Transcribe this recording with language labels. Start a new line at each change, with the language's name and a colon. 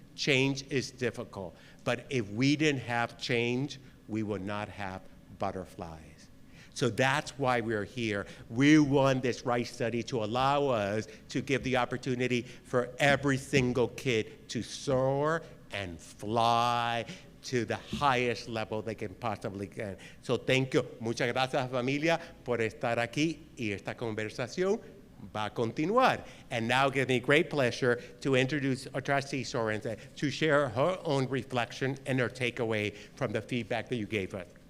English: Change is difficult. But if we didn't have change, we would not have butterflies. So that's why we're here. We want this right study to allow us to give the opportunity for every single kid to soar and fly to the highest level they can possibly get. So thank you.
Spanish: Muchas gracias, familia, por estar aquí, y esta conversación va a continuar.
English: And now it gives me great pleasure to introduce Trustee Sorensen to share her own reflection and her takeaway from the feedback that you gave us.